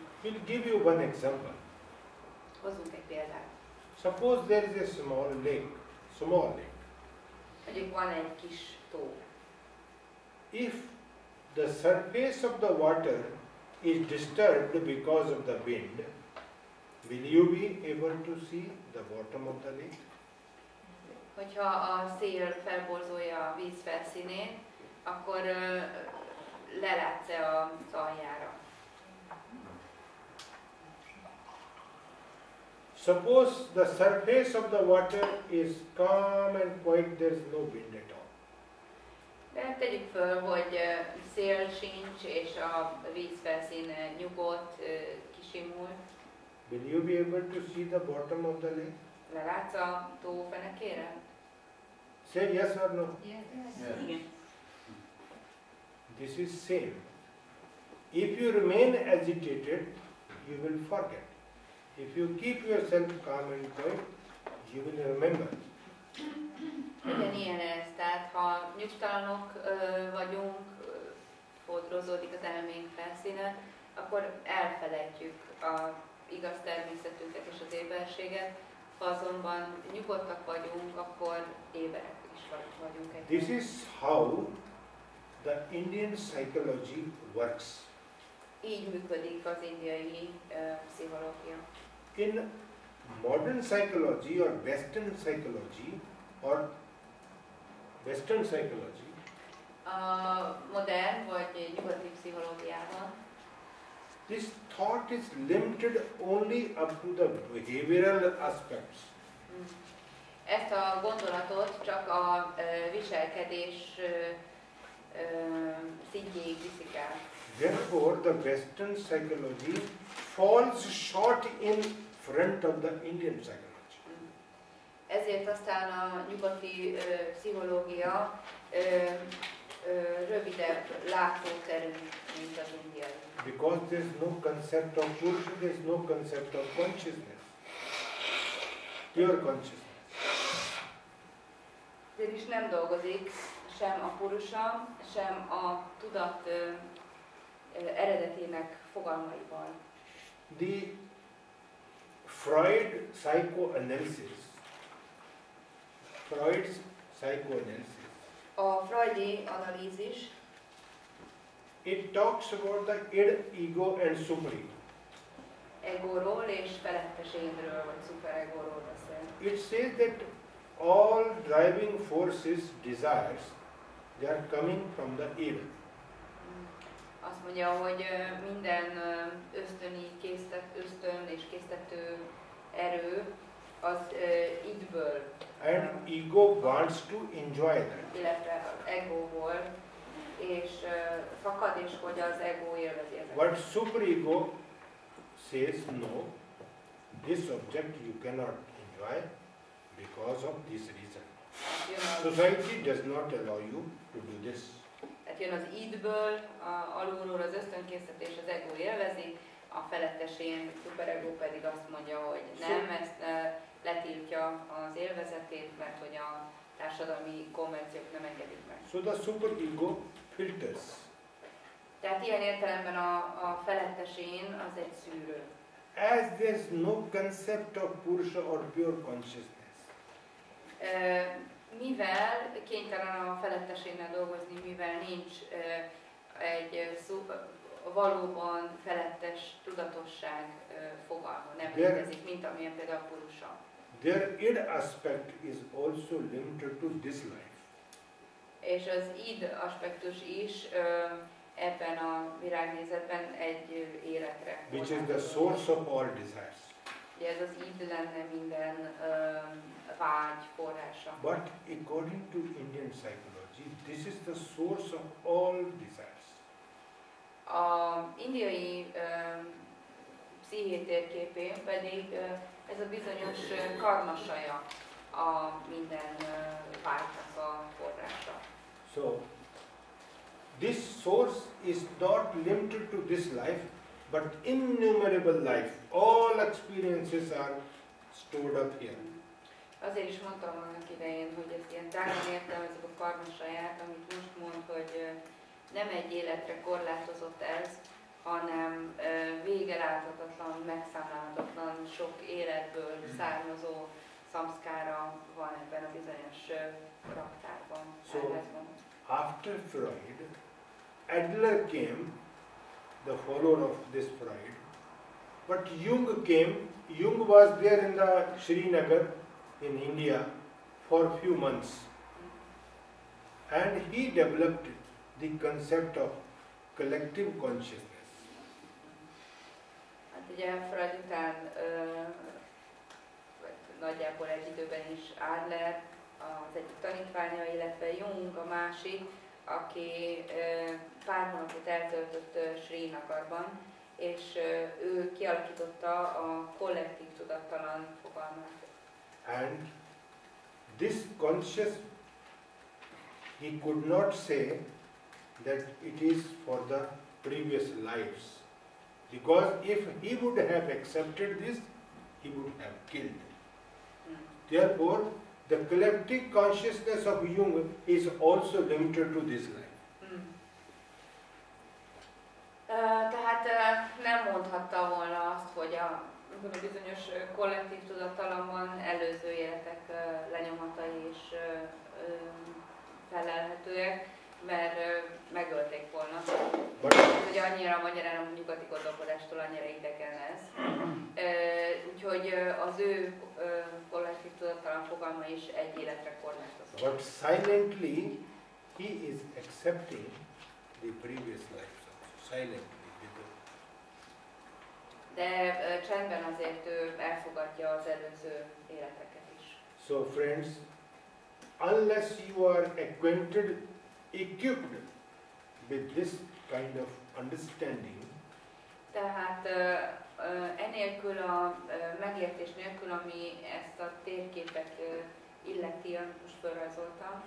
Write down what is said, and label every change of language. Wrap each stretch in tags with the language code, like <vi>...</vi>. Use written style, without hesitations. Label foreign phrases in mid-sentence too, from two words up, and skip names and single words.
<en>We'll give you one example.</en> <hu>Hozzunk egy példát.</hu> <en>Suppose there is a small lake.</en> <hu>Mondjuk van egy kis tó.</hu> <en>If the surface of the water is disturbed because of the wind, will you be able to see the bottom of the lake?</en> <hu>Hogyha a szél felborzolja a víz felszínét, akkor lelátsz-e az aljára?</hu> <en>Suppose the surface of the water is calm and quiet, there is no wind at all.</en> <hu>De tegyük föl, hogy szél sincs, és a víz felszíne nyugodt, kisimult.</hu> <en>Will you be able to see the bottom of the lake?</en> <hu>Lelátsz a tó fenekére?</hu> <en>Say yes or no. Yes. This is same. If you remain agitated, you will forget. If you keep yourself calm and quiet, you will remember.</en> <hu>Ugyanilyen ez, tehát ha nyugtalanok vagyunk, fodrozódik az elménk felszíne, akkor elfelejtjük az igaz természetünket és az éberséget. Ha azonban nyugodtak vagyunk, akkor éberek is vagyunk egyben.</hu> <en>This is how the Indian psychology works.</en> <hu>Így működik az indiai pszichológia.</hu> <en>In modern psychology or Western psychology,</en> <hu>A modern vagy nyugati pszichológiában</hu> <en>this thought is limited only up to the behavioral aspects.</en> <hu>ezt a gondolatot csak a viselkedés szintjéig viszik el.</hu> <en>Therefore, the Western psychology falls short in front of the Indian psychology.</en> <hu>Ezért aztán a nyugati pszichológia röviden erősebb látóterű, mint az indiai.</hu> <en>Because there is no concept of Purusha, there is no concept of consciousness. Pure consciousness.</en> <hu>Ezért is nem dolgozik sem a Purusha, sem a tudat eredetének fogalmaival.</hu> <en>The Freud's psychoanalysis,</en> <hu>A freudi analízis,</hu> <en>it talks about the id, ego and superego.</en> <hu>egóról és felettes énről, vagy szuperegóról beszél.</hu> <en>It says that all driving forces, desires, they are coming from the id.</en> <hu>Azt mondja, hogy minden ösztön és késztető erő az idből,</hu> <en>And ego wants to enjoy that.</en> <hu>illetve az egóból, és fakad, és hogy az egó élvezi ezeket.</hu> <en>But superego says no, this object you cannot enjoy because of this reason. Society does not allow you to do this.</en> <hu>Tehát jön az idből, alulról az ösztönkésztetés, az egó élvezi, a felettes én, szuperegó pedig azt mondja, hogy nem, ezt letiltja az élvezetét, mert hogy a társadalmi konvenciók nem engedik meg.</hu> <en>So the superego filters.</en> <hu>Tehát ilyen értelemben a felettes én az egy szűrő.</hu> <en>As there is no concept of Purusha or pure consciousness,</en> <hu>Mivel kénytelen a felettes énnel dolgozni, mivel nincs egy valóban felettes tudatosság fogalma, nem létezik, mint amilyen például a Purusha.</hu> <en>their id aspect is also limited to this life.</en> <hu>És az id aspektus is ebben a világnézetben egy életre.</hu> <en>Which is the source of all desires.</en> <hu>Ugye ez az id lenne minden vágy forrása.</hu> <en>But according to Indian psychology, this is the source of all desires.</en> <hu>A indiai psziché térképén pedig ez a bizonyos karmasaja a minden vágynak a forrása.</hu> <en>So, this source is not limited to this life, but innumerable life. All experiences are stored up here.</en> <hu>Azért is mondtam annak idején, hogy ezt ilyen tágan értelmezik a karmasaját, amit most mond, hogy nem egy életre korlátozott ez, hanem vége láthatatlan, megszámlálhatatlan, sok életből származó szamszkára van ebben a bizonyos raktárban.</hu> <en>So, after Freud, Adler came, the follower of this Freud, but Jung came. Jung was there in the Srinagar in India for few months, and he developed the concept of collective consciousness.</en> <hu>Hát ugye Freud után nagyjából egy időben is Adler, az egyik tanítványa, illetve Jung a másik, aki pár hónapot eltöltött Srinagarban, és ő kialakította a kollektív tudattalan fogalmát.</hu> <en>And this conscious, he could not say that it is for the previous lives, because if he would have accepted this, he would have killed. Therefore, the collective consciousness of Jung is also limited to this life.</en> <hu>Tehát nem mondhatta volna azt, hogy a bizonyos kollektív tudattalamban előző életek lenyomatai is felelhetőek, mert megölték volna. Hogy annyira magyarán a nyugati gondolkodástól annyira idegen ez. Úgyhogy az ő kollektív tudattalan fogalma is egy életre korlátozott.</hu> <en>But silently he is accepting the previous lives also, silently.</en> <hu>De csendben azért ő elfogadja az előző életeket is.</hu> <en>So friends, unless you are acquainted, equipped with this kind of understanding,</en> <hu>tehát enélkül a megértés nélkül, ami ezt a térképet illeti, amit most felrajzoltam,</hu>